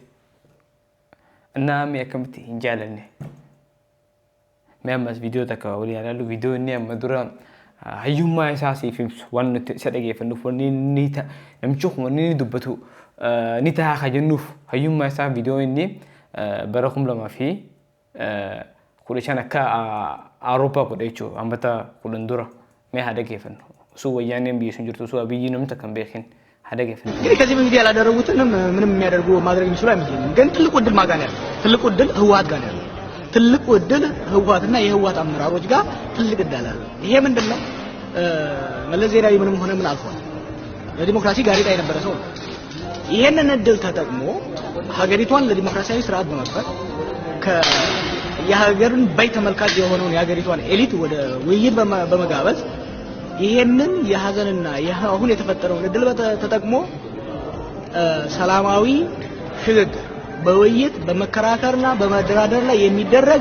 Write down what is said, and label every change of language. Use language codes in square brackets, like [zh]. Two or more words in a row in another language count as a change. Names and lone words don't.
[om] Naami akkamti hin jaalanne mee ammas viidiyoo takka waliin ilaallu viidiyoo inni amma dura hayyummaa isaa siif ibsu waan nuti isa dhaggeeffannuuf wanni namichi kun wanni dubbatu ni ta'a ka jennuuf hayyummaa isaa viidiyoo inni bara 2015 akka Awurooppaa godhe jechuudha hambata 10 dura mee haa dhaggeeffannu osoo wayyaaneen biyya sun jirtu osoo abiyyi namni takka hin beekin [am] እንግዲህ ከዚህ በፊት ያላደረጉትንም ምንም የሚያደርጉ ማድረግ የሚችሉ አይመስለኝም። ግን ትልቁ ዕድል ማን ጋር ነው ያለው? ትልቁ ዕድል ህወሓት ጋር ነው ያለው። ትልቁ ዕድል ህወሓትና የህወሓት አመራሮች ጋር ትልቅ ዕድል አለ። ይሄ ምንድነው? መለስ ዜናዊ ምንም ሆነ ምን አልፏል። ለዲሞክራሲ ጋሬጣ የነበረ ሰው ነው። ይሄንን ዕድል ተጠቅሞ ሀገሪቷን ለዲሞክራሲያዊ ስርዓት በመፍጠር የሀገርን በይ ተመልካች የሆነውን የሀገሪቷን ኤሊት ወደ ውይይት በመጋበዝ ይሄንን የሀዘንና አሁን የተፈጠረውን ዕድል ተጠቅሞ ሰላማዊ ሽግግር በውይይት በመከራከርና በመደራደር ላይ የሚደረግ